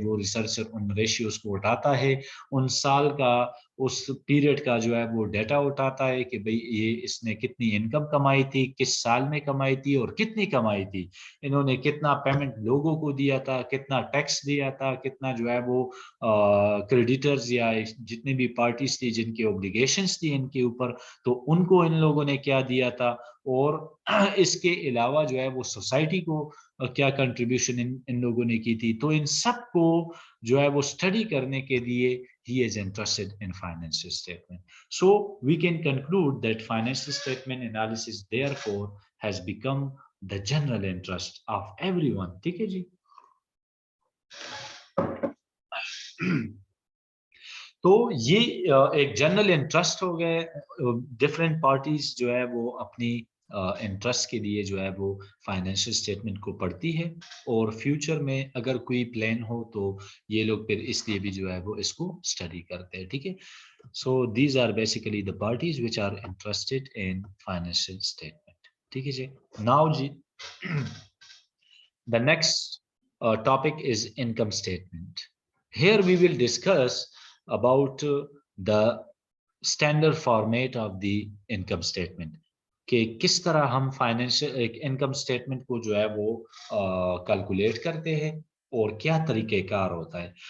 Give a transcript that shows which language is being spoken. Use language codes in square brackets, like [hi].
[ur] وہ ریسرچر ان ریشیوز کو اٹھاتا ہے, ان سال کا اس پیریڈ کا جو ہے وہ ڈیٹا اٹھاتا ہے کہ بھئی یہ اس نے کتنی انکم کمائی تھی, کس سال میں کمائی تھی اور کتنی کمائی تھی, انہوں نے کتنا پیمنٹ لوگوں کو دیا تھا, کتنا ٹیکس دیا تھا, کتنا جو ہے وہ کریڈیٹرز یا جتنی بھی پارٹیز تھی جن کی اوبلیگیشنز تھی ان کے اوپر, تو ان کو ان لوگوں نے کیا دیا تھا. اور اس کے علاوہ جو ہے وہ سوسائٹی کو کیا کنٹریبیوشن ان لوگوں نے کی تھی. تو ان سب کو جو ہے وہ اسٹڈی کرنے کے لیے [en] he is interested in financial statement. So we can conclude that financial statement analysis therefore has become the general interest of everyone. [ur] ٹھیک ہے جی. تو یہ ایک جنرل انٹرسٹ ہو گئے. ڈفرینٹ پارٹیز جو ہے وہ اپنی انٹرسٹ کے لیے جو ہے وہ فائنینشیل اسٹیٹمنٹ کو پڑھتی ہے, اور فیوچر میں اگر کوئی پلان ہو تو یہ لوگ پھر اس لیے بھی جو ہے وہ اس کو اسٹڈی کرتے ہیں. ٹھیک ہے. [en] So these are basically the parties which are interested in financial statement. [ur] ٹھیک ہے جی. [en] Now جی, the next topic is income statement. Here we will discuss about the standard format of the income statement, [ur] کہ کس طرح ہم financial income statement کو جو ہے وہ کیلکولیٹ کرتے ہیں اور کیا طریقہ کار ہوتا ہے.